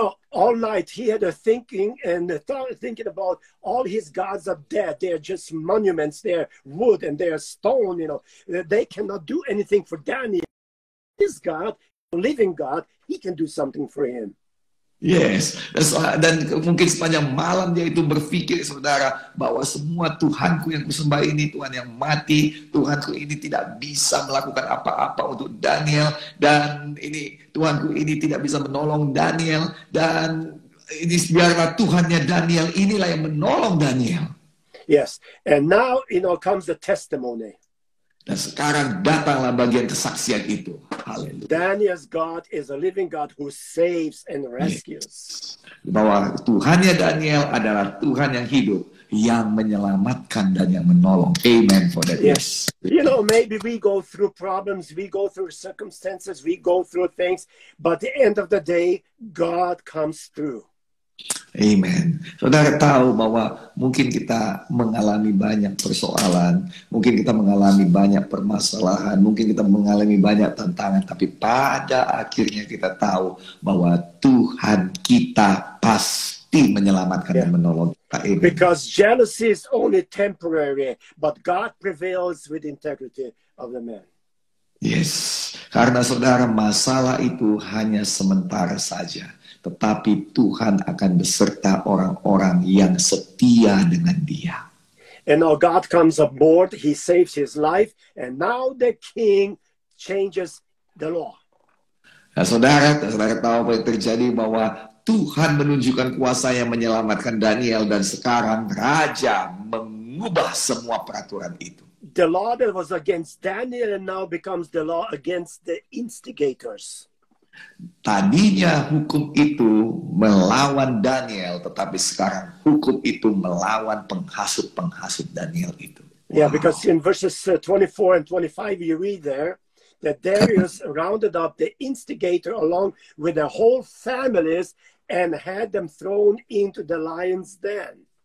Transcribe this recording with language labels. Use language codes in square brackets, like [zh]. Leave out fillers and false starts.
[en] All night he had a thinking about all his gods are dead. They're just monuments. They're wood and they're stone. They cannot do anything for Daniel. His God, living God, he can do something for him. [id] Yes, dan mungkin sepanjang malam dia itu berpikir, saudara, bahwa semua Tuhanku yang kusembah ini Tuhan yang mati, Tuhanku ini tidak bisa melakukan apa-apa untuk Daniel, dan ini Tuhanku ini tidak bisa menolong Daniel, dan ini biarlah Tuhannya Daniel, inilah yang menolong Daniel. [en] Yes, and now comes the testimony. [id] Dan sekarang datanglah bagian kesaksian itu. Haleluya. [en] Daniel's God is a living God who saves and rescues. [id] Bahwa Tuhannya Daniel adalah Tuhan yang hidup, yang menyelamatkan dan yang menolong. [en] Amen for that. Yes. Maybe we go through problems, we go through circumstances, we go through things, but at the end of the day, God comes through. Amen. [id] Saudara tahu bahwa mungkin kita mengalami banyak persoalan, mungkin kita mengalami banyak permasalahan, mungkin kita mengalami banyak tantangan, tapi pada akhirnya kita tahu bahwa Tuhan kita pasti pasti menyelamatkan dan menolong kita. Amen. [en] Because jealousy is only temporary, but God prevails with integrity of the man. [id] Yes, karena saudara, masalah itu hanya sementara saja, tetapi Tuhan akan beserta orang-orang yang setia dengan Dia. [en] And now God comes aboard, he saves his life, and now the king changes the law. [id] Nah, saudara tahu apa yang terjadi, bahwa Tuhan menunjukkan kuasa yang menyelamatkan Daniel, dan sekarang raja mengubah semua peraturan itu. [en] The law that was against Daniel and now becomes the law against the instigators. [id] Tadinya hukum itu melawan Daniel, tetapi sekarang hukum itu melawan penghasut-penghasut Daniel itu. [en] Yeah, because in verses 24 and 25 you read there that Darius rounded up the instigator along with their whole families and had them thrown into the lion's den.